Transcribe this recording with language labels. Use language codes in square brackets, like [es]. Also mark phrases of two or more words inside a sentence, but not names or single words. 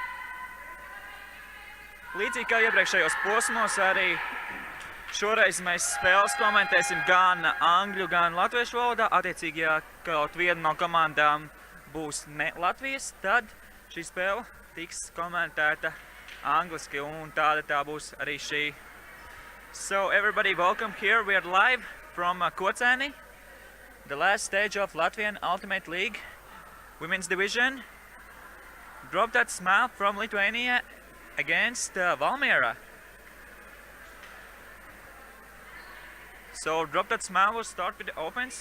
[lv] Līdzīgi kā iepriekšējos posmos, arī šoreiz mēs spēles komentēsim gan angļu, gan latviešu valodā. Attiecīgi, ja kaut viena no komandām būs ne Latvijas, tad šī spēle tiks komentēta angliski, un tāda tā būs arī šī. [en] So everybody, welcome here. We are live from Kocēni, the last stage of Latvian Ultimate League Women's Division. Drop That Smile from Lithuania against Valmiera. So Drop That Smile will start with the offense.